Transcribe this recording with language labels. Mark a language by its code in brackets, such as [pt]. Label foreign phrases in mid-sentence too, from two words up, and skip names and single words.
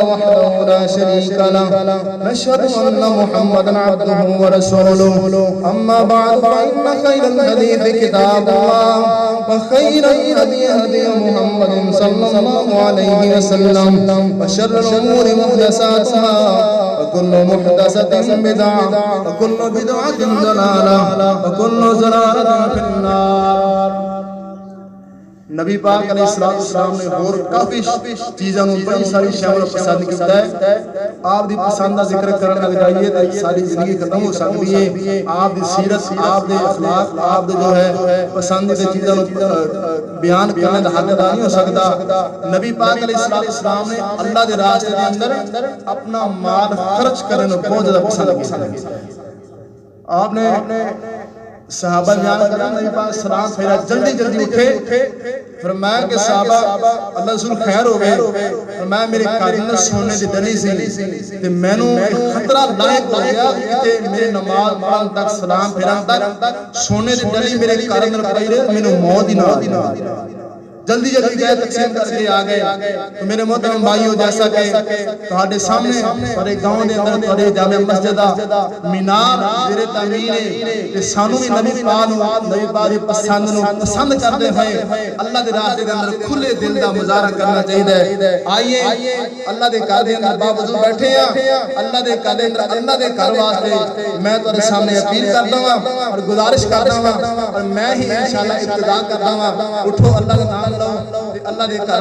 [ar] وحده لا شريك له نشهد أن محمدا عبده ورسوله أما بعد فإن خير الحديث كتاب الله وخير الهدي هدي محمد صلى الله عليه وسلم وشر الأمور محدثاتها وكل محدثة بدعة وكل بدعة ضلالة وكل ضلالة في النار [pa] نبی پاک [ar] علیہ السلام [pa] نے اور کافی چیزاں نوں بڑی ساری شامل پسند کیتا ہے آپ دی پسند دا ذکر کرن لگ جائیے تے ساری زندگی ختم ہو سکتی ہے آپ دی سیرت آپ دے اخلاق آپ دے جو ہے پسند دے چیزاں نوں بیان کرنے دا حق ادا نہیں ہو سکدا نبی پاک [ar] علیہ السلام [pa] نے اللہ دے راستے دے اندر اپنا مال خرچ کرنے نوں بہت زیادہ پسند کیتا آپ نے صحابہ بیان کرنا نبی پاک سلام پھیرا جلدی جلدی اٹھے فرمایا کہ صحابہ اللہ رسول خیر ہو گئے فرمایا میرے قدم سونے دی ڈلی سی تے مینوں خطرہ لاحق ہو گیا کہ میرے نماز پڑھن تک سلام پھیرن تک سونے دی ڈلی میرے قدم نال پئی رہے مینوں موت ہی نہ آ جلدی جلدی گئے تقسیم کر کے آ گئے تو میرے محترم بھائیو جیسا کہ تہاڈے سامنے تہاڈے گاؤں دے اندر تہاڈے جامع مسجد دا مینار زیر تعمیر ہے تے سانوں بھی نبی پاک دی پسند کردے ہوئے اللہ دے راستے دے اندر کھلے دل دا مظاہرہ کرنا چاہیے آئیے اللہ دے گھر دے اندر باوجود بیٹھے ہیں اللہ دے گھر دے اندر اللہ دے گھر واسطے میں تہاڈے سامنے اپیل کردا ہاں اور گزارش کردا ہاں اور میں ہی انشاءاللہ ابتدا کردا ہاں اٹھو اللہ دا نام اللہ دے گھر